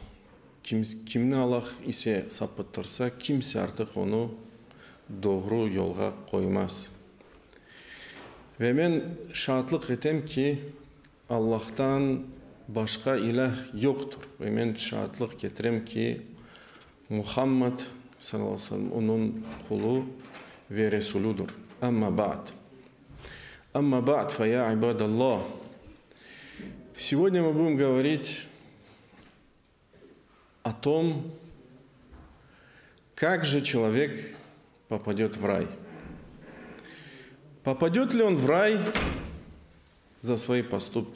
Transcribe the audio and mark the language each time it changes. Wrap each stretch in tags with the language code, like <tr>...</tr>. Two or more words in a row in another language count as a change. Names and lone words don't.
<tr>Kimni Allah ise sapıtırsa kimse artık onu doğru yola koymaz. Ve ben şahitlik etem ki Allah'tan başka ilah yoktur. Ve ben şahitlik getirem ki Muhammed</tr> <ar>sallallahu aleyhi ve sellem</ar> <tr>onun kulu ve Resuludur.</tr> <ar>Amma ba'd. Amma ba'd, fa ya ibadallah.</ar> <ru>Сегодня мы будем говорить о том, как же человек попадет в рай. Попадет ли он в рай за свои поступки?</ru>